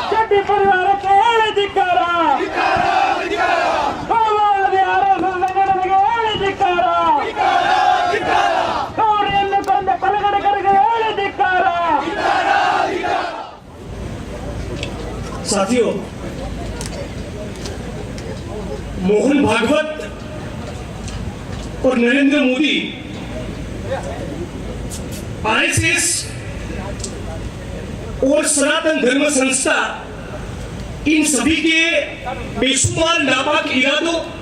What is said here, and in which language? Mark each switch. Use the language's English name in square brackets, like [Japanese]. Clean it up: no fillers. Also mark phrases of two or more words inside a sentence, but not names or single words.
[Kannada] ಜಾತಿ ಪರಿವಾರಕ್ಕೆ ಧಿಕ್ಕಾರ, ಮಾವೋವಾದಿ RSS ಸಂಘಟನೆಗೆ ಧಿಕ್ಕಾರ, ಗೌರಿಯನ್ನು ಕೊಂದ ಕೊಲೆಗಡಕರಿಗೆ ಧಿಕ್ಕಾರ. [Hindi] साथियों, मोहन भागवत और नरेंद्र मोदी आरएसएस और सनातन धर्म संस्था इन सभी के बेशुमार नापाक इरादों